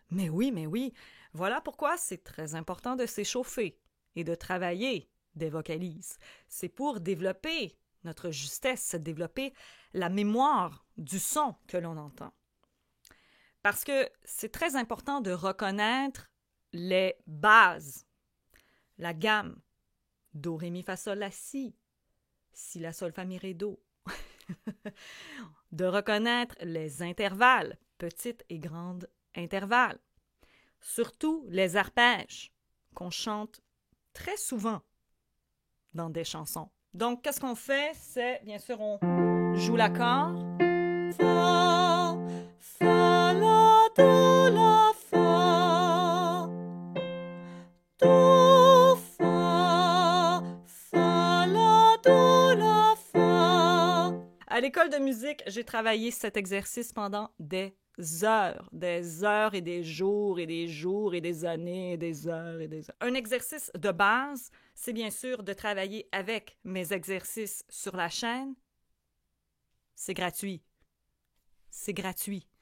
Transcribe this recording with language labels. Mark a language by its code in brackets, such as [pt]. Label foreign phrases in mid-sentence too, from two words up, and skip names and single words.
[fr] Mais oui, voilà pourquoi c'est très important de s'échauffer et de travailler des vocalises. C'est pour développer notre justesse, développer la mémoire du son que l'on entend. Parce que c'est très important de reconnaître les bases, la gamme, do, ré, mi, fa, sol, la, si la, sol, fa, mi, ré, do. De reconnaître les intervalles, petites et grandes intervalles. Surtout les arpèges qu'on chante très souvent dans des chansons. Donc, qu'est-ce qu'on fait? C'est, bien sûr, on joue l'accord. Fa, fa, la, do, la, fa. Do, fa, fa, la, do, la, fa. À l'école de musique, j'ai travaillé cet exercice pendant des heures et des jours et des jours et des années et des heures et des heures. Un exercice de base, c'est bien sûr de travailler avec mes exercices sur la chaîne. C'est gratuit. C'est gratuit.